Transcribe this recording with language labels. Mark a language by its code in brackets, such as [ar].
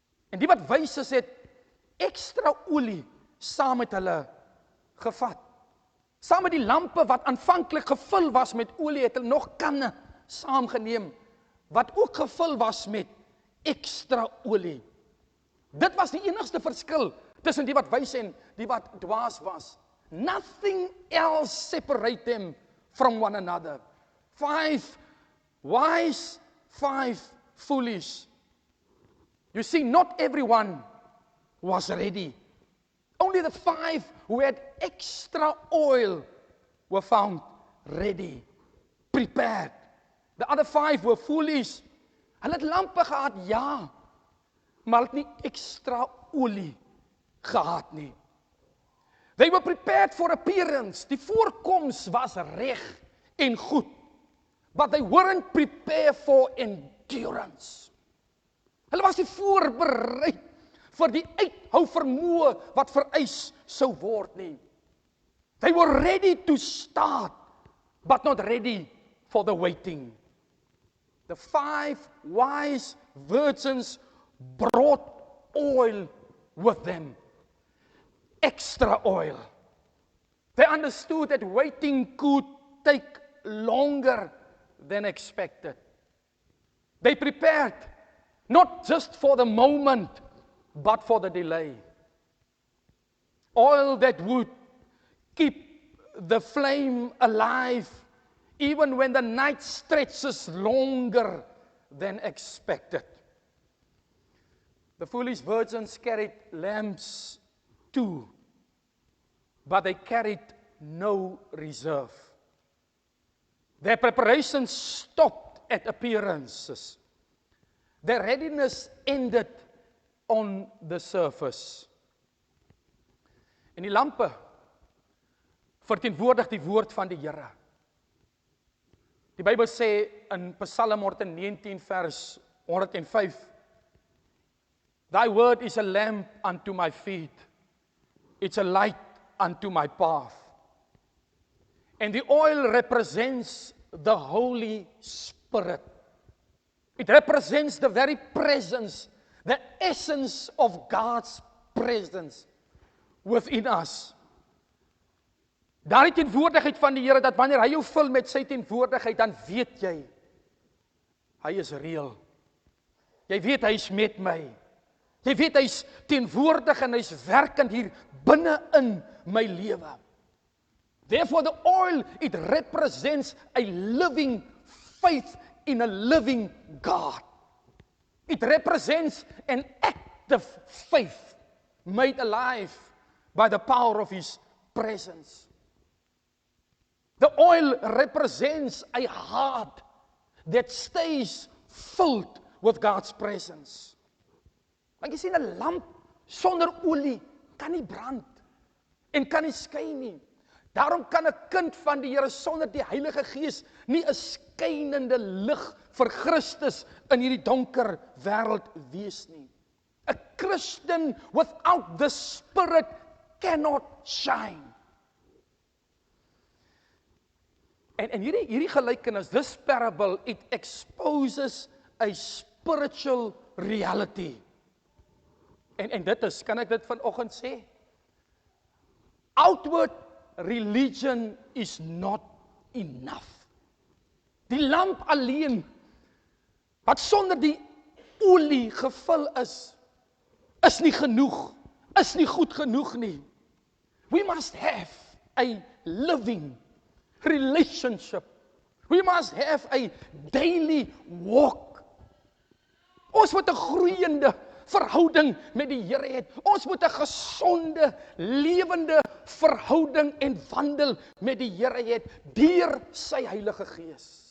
[af] En die wat wys is, het ekstra olie saam met hulle gevat. Saam met die lampe wat aanvanklik gevul was met olie, het hulle nog kanne saamgeneem, wat ook gevul was met ekstra olie. Dit was die enigste verskil tussen die wat wys en die wat dwaas was. [en] Nothing else separate them from one another. 5 wise, 5 foolish. You see, not everyone was ready. Only the 5 who had extra oil were found ready, prepared. The other 5 were foolish. [af] Hulle het lampe gehad, ja, maar hulle het nie ekstra olie gehad nie. [en] They were prepared for appearance. [af] Die voorkoms was reg en goed. [en] But they weren't prepared for endurance. [af] Hulle was nie voorbereid vir die uithou vermoë wat vereis sou word nie. [en] They were ready to start, but not ready for the waiting. The 5 wise virgins brought oil with them. Extra oil. They understood that waiting could take longer than expected. They prepared not just for the moment, but for the delay. Oil that would keep the flame alive even when the night stretches longer than expected. The foolish virgins carried lamps too, but they carried no reserve. Their preparations stopped at appearances. Their readiness ended on the surface. [af] En die lampe verteenwoordig die woord van die Here. Die Bybel sê in Psalm 119 vers 105, [en] Thy word is a lamp unto my feet, it's a light unto my path. And the oil represents the Holy Spirit. It represents the very presence, the essence of God's presence within us. [af] Daardie teenwoordigheid van die Here, dat wanneer hy jou vul met sy teenwoordigheid, dan weet jy, hy is reëel. Jy weet hy is met my. Jy weet hy is teenwoordig en hy is werkend hier binne in my lewe. [en] Therefore the oil, it represents a living faith in a living God. It represents an active faith made alive by the power of His presence. The oil represents a heart that stays filled with God's presence. [af] Want jy sien, 'n lamp sonder olie kan nie brand en kan nie skyn nie. Daarom kan 'n kind van die Here sonder die Heilige Gees nie 'n skynende lig vir Christus in hierdie donker wêreld wees nie. [en] A Christian without the Spirit cannot shine. [af] En hierdie gelykenis, [en] this parable, it exposes a spiritual reality. [af] En dit is, kan ek dit vanoggend sê? [en] Outward religion is not enough. [af] Die lamp alleen, wat sonder die olie gevul is nie genoeg, is nie goed genoeg nie. [en] We must have a living relationship. We must have a daily walk. [af] Ons moet 'n groeiende verhouding met die Here het. Ons moet 'n gesonde, lewende verhouding en wandel met die Here het deur sy Heilige Gees.